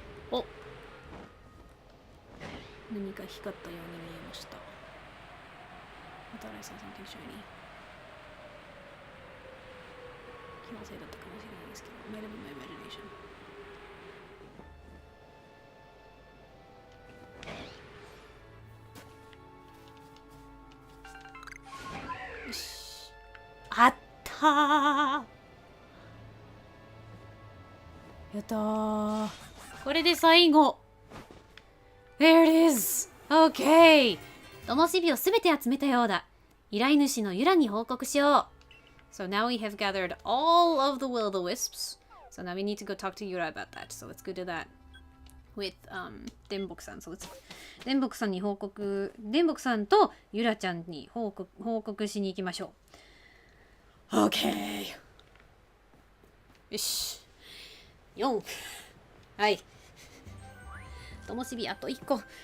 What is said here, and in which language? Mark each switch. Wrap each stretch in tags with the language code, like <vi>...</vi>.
<ja>お、何か光ったように見えました。</ja> <en>I thought I saw something shiny.</en> <ja>気のせいだったかもしれないですけど、</ja> <en>might have been my imagination.</en> <ja>よし。あったー。やったー。これで最後。</ja> <en>There it is! Okay!</en> <ja>灯火をすべて集めたようだ。依頼主のユラに報告しよう。</ja> <en>So now we have gathered all of the will-o-wisps. So now we need to go talk to Yura about that. So let's go do that with</en> <ja>電木さん。</ja> <en>So let's</en> <ja>電木さんに報告、電木さんとユラちゃんに報告しに行きましょう。 OK! よし。4。 はい。灯火あと1個。</ja>